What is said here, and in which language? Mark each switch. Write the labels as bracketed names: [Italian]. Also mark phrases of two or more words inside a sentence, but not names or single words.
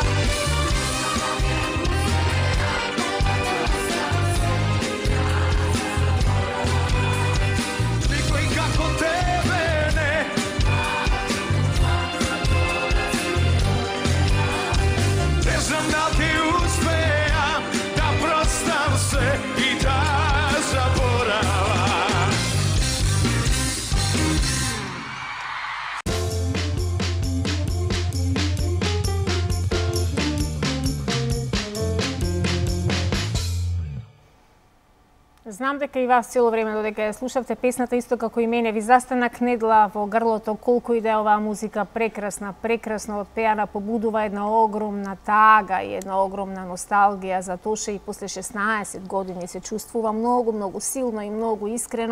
[Macedonian] Niko i kako tebe ne ne znam da li uspejam da prostam se i da zaboravam. Знам дека и вас цело време додека ја слушавте песната, исто како и мене, ви застана кнедла во грлото, колку и да е оваа музика прекрасна, прекрасно отпеана, побудува една огромна тага и една огромна носталгија за Тоше и после 16 години се чувствува многу силно и многу искрено.